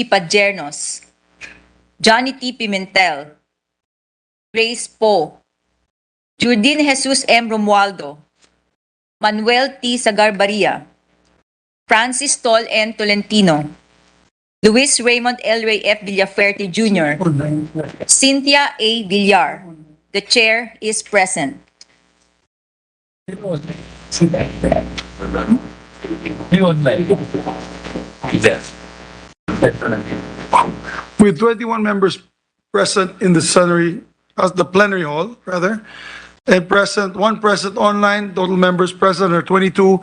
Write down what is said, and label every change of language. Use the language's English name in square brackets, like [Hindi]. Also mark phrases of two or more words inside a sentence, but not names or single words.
[English] Pajernos, Johnny T. Pimentel, Grace Poe, Jurdin Jesus M. Romualdo, Manuel T. Sagarbaria, Francis Tol N. Tolentino, Luis Raymond L. Ray F. Villaferte Jr., Cynthia A. Villar. The chair is present. With 21 members present in the plenary hall, rather, and one present online, total members present are 22.